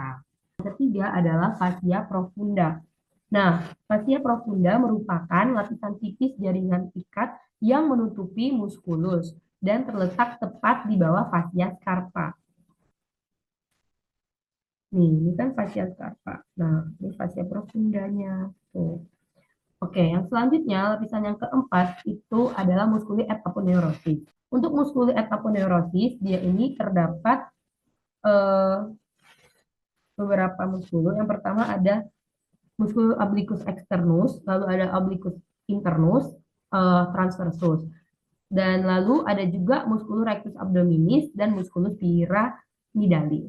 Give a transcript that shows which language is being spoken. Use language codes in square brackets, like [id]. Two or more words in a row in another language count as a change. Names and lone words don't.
[id] Yang ketiga adalah [la] fascia profunda. [id] Nah, [la] fascia profunda [id] merupakan lapisan tipis jaringan ikat yang menutupi muskulus dan terletak tepat di bawah fascia scarpa. Nih, ini kan fascia scarpa. Nah, ini [la] fascia profundanya. [id] Tuh. Oke, yang selanjutnya lapisan yang keempat itu adalah [la] muskuli et aponeurosis. [id] Untuk [la] muskuli et aponeurosis, [id] dia ini terdapat eh, beberapa muskul. Yang pertama ada muskul [la] obliquus externus, [id] lalu ada [la] obliquus internus, [id] transversus. Dan lalu ada juga [la] musculus rectus abdominis [id] dan [la] musculus pyramidalis.